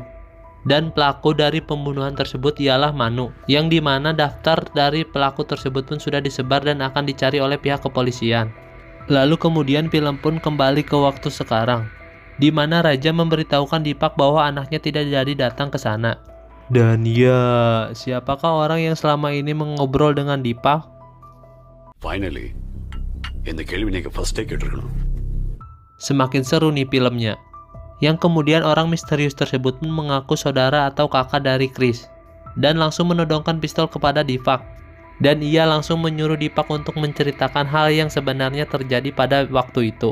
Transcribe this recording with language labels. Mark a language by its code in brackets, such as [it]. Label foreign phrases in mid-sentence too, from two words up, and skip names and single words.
[id] Dan pelaku dari pembunuhan tersebut ialah Manu, yang dimana daftar dari pelaku tersebut pun sudah disebar dan akan dicari oleh pihak kepolisian. Lalu kemudian film pun kembali ke waktu sekarang, di mana Raja memberitahukan Deepak bahwa anaknya tidak jadi datang ke sana. Dan ya, siapakah orang yang selama ini mengobrol dengan Deepak? [en] Finally, [ta] இந்த கேள்வி நீங்க ஃபர்ஸ்டே கேட்டிருக்கணும். [id] Semakin seru nih filmnya. Yang kemudian orang misterius tersebut pun mengaku saudara atau kakak dari Chris. Dan langsung menodongkan pistol kepada Deepak. Dan ia langsung menyuruh Deepak untuk menceritakan hal yang sebenarnya terjadi pada waktu itu.